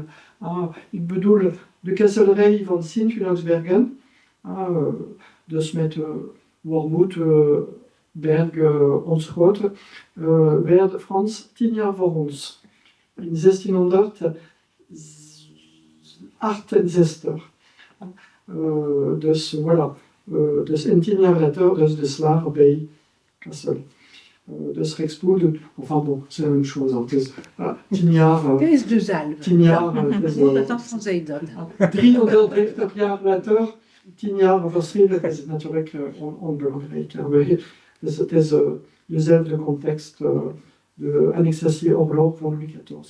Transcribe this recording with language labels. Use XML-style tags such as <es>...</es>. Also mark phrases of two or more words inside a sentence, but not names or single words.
<nl>Ik bedoel de kasselerij van Sint-Juliansbergen, dus met Wormoed, Berg, Onschot, werd Frans 10 jaar voor ons. In 1668. Dus voilà. Dus 10 jaar later, dus de slag bij Kassel. Dus Rexpoed,</nl> <fr>enfin bon, c'est la même chose.</fr> <nl>Dus 10 jaar. Het is dus al. 10 jaar. Dat afstand zei dat. 350 jaar later, 10 jaar verschil, dat is natuurlijk onbelangrijk. Dus het is dezelfde context, de annexatieoorlog van Louis XIV.</nl>